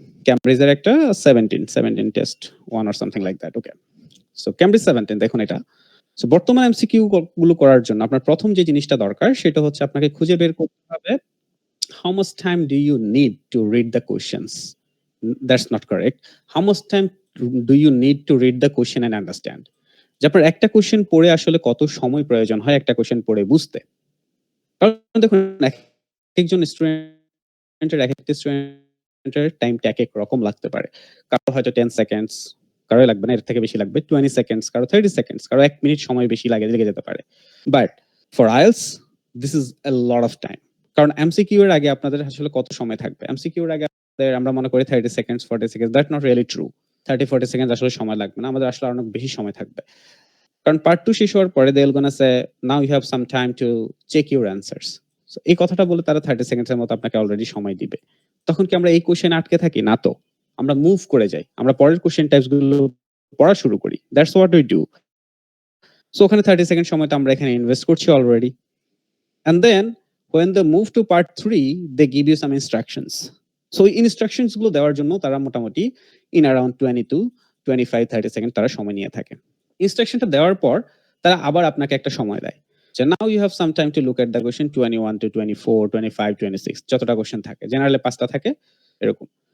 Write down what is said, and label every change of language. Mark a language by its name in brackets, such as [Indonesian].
[Bangla] ক্যামব্রিজের একটা 17 test 1 [English] Or something like that. [Bangla] Okay, so Cambridge 17 দেখুন এটা। সো বর্তমান এমসিকিউ গুলো করার জন্য আপনার প্রথম যে জিনিসটা দরকার সেটা হচ্ছে আপনাকে খুঁজে বের করতে হবে [English] how much time do you need to read the questions. That's not correct. How much time do you need to read the question and understand? [Bangla] যে আপনার একটা কোশ্চেন পড়ে আসলে কত সময় প্রয়োজন হয় একটা কোশ্চেন পড়ে বুঝতে। কারণ দেখুন একজন স্টুডেন্টের একটা স্টুডেন্টের টাইমটা এক এক রকম লাগতে পারে। কারো হয়তো 10 সেকেন্ডস, কারো লাগবে না, এর থেকে বেশি লাগবে 20 সেকেন্ডস, কারো 30 সেকেন্ডস, কারো 1 মিনিট সময় বেশি লেগে যেতে পারে। [English] But for IELTS this is a lot of time. [Bangla] কারণ এমসিকিউ এর আগে আপনাদের আসলে কত সময় থাকবে? এমসিকিউ এর আগে আমরা মনে করি 30 seconds 40 seconds, [English] That not really true. [Bangla] 30-40 seconds আসলে সময় লাগবে না, আমাদের আসলে অনেক বেশি সময় থাকবে। কারণ পার্ট 2 শেষ হওয়ার পরে [English] They will gonna say now you have some time to check your answers. [Bangla] So এই কথাটা বলে তারা 30 সেকেন্ডস এর মতো আপনাকে অলরেডি সময় দিবে। তখন কি আমরা এই কোশ্চেনে আটকে থাকি? না তো, আমরা মুভ করে যাই, আমরা পরের কোশ্চেন টাইপস গুলো পড়া শুরু করি। [English] That's what we do. [Bangla] So ওখানে 30 সেকেন্ড সময় তো আমরা এখানে ইনভেস্ট করছি already. [English] And then when they move to part 3 they give you some instructions. So instructions [Bangla] গুলো দেওয়ার জন্য তারা মোটামুটি [English] in around [Bangla] 20-25-30 সেকেন্ড তারা সময় নিয়ে থাকে। ইনস্ট্রাকশনটা দেওয়ার পর তারা আবার আপনাকে একটা সময় দেয় যে [English] now you have some time to look at the question 21-24-25-26 [Bangla] যতটা কোশ্চেন থাকে, জেনারেলি 5টা থাকে এরকম।